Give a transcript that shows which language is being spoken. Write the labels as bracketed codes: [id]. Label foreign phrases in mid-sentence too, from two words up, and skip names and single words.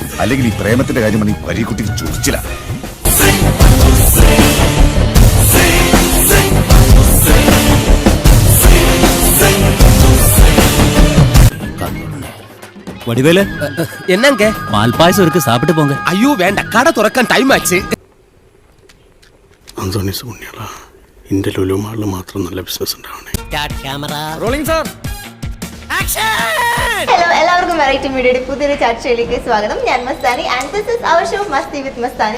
[ml] അല്ലെങ്കിൽ ഈ പ്രേമത്തിന്റെ കാര്യം നീ പരീക്കുട്ടിക്ക് ചോദിച്ചില്ല. [ta] வடிவேலு என்னங்க பால்பாயசம் இருக்கு, சாப்பிட்டு போங்க. ஐயோ வேண்டாம், கடை [ml] തുറക്കാൻ ടൈം [ta] ആச்சு. [ml] അന്തോണീസ് പുണ്യാളാ, ഇന്റെ ലുലു മാളിൽ മാത്രം നല്ല ബിസിനസ് ഉണ്ടാവണേ. [en] Rolling sir, action. [ml] ഹലോ, എല്ലാവർക്കും വെറൈറ്റി മീഡിയയുടെ പുതിയൊരു ചർച്ചയിലേക്ക് സ്വാഗതം. [en] ഞാൻ മസ്താനി and this is our show Masti with Mastani.